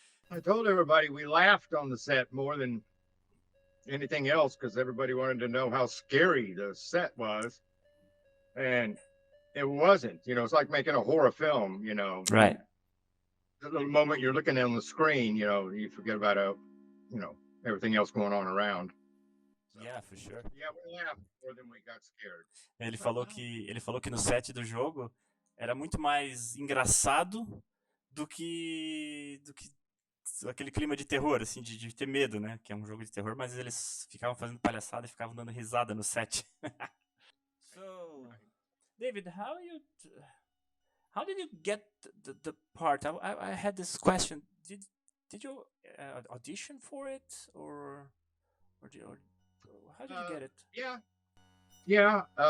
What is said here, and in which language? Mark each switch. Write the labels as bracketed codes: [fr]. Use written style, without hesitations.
[en] I told everybody we laughed on the set more than anything else because everybody wanted to know how scary the set was. And it wasn't. It's like making a horror film, Right. The little moment you're looking on the screen, you forget about everything else going on around. So, Yeah, for sure. yeah, we laughed more than we got scared. [pt] Ele falou que no set do jogo era muito mais engraçado do que aquele clima de terror, assim, de ter medo, né? Que é um jogo de terror, mas eles ficavam fazendo palhaçada e ficavam dando risada no set. [en] So, David, how did you get the part? I had this question. Did you audition for it or how did you get it? Yeah, yeah.